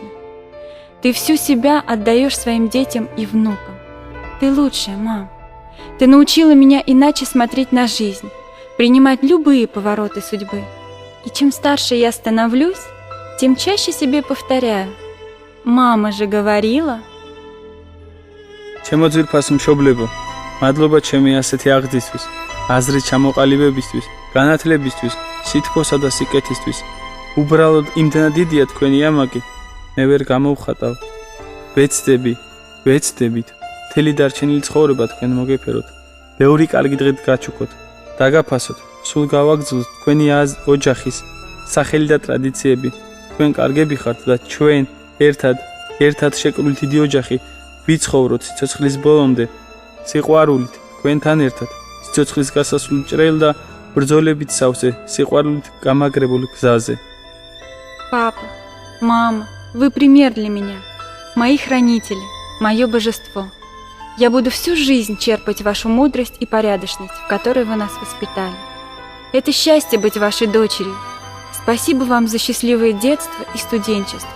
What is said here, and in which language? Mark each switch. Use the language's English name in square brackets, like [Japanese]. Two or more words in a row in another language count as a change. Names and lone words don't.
[Russian] Ты всю себя отдаешь своим детям и внукам. Ты лучшая, мам. Ты научила меня иначе смотреть на жизнь, принимать любые повороты судьбы. И чем старше я становлюсь, тем чаще себе повторяю: мама же говорила. [Georgian] ჩემო ძვირფას მშობლებო, მადლობა ჩემი ასეთი აღზრდისთვის, აზრით ჩამოყალიბებისთვის, განათლებისთვის, სითბოსა და სიკეთისთვის. უბრალოდ იმდენად დიდია თქვენი ამაგი, მე ვერ გამოვხატავ. ვეცდებით, მთელი დარჩენილი ცხოვრება თქვენ მოგეფეროთ. ბევრი კარგი დღე გაჩუქოთ, დაგაფასოთ, სულ გავაგრძელოთ თქვენი ოჯახის სახელი და ტრადიციები. თქვენ კარგები ხართ და ჩვენ ერთად შეკრული დიდი ოჯახი ვიცხოვროთ სიცოცხლის ბოლომდე სიყვარულით თქვენთან ერთად სიცოცხლის გასასვლელ ჭრელ და ბრძოლებით სავსე სიყვარულით გამაგრებულ გზაზე. [Russian] Папа, мама, вы пример для меня, мои хранители, мое божество. Я буду всю жизнь черпать вашу мудрость и порядочность, в которой вы нас воспитали. Это счастье быть вашей дочерью. Спасибо вам за счастливое детство и студенчество.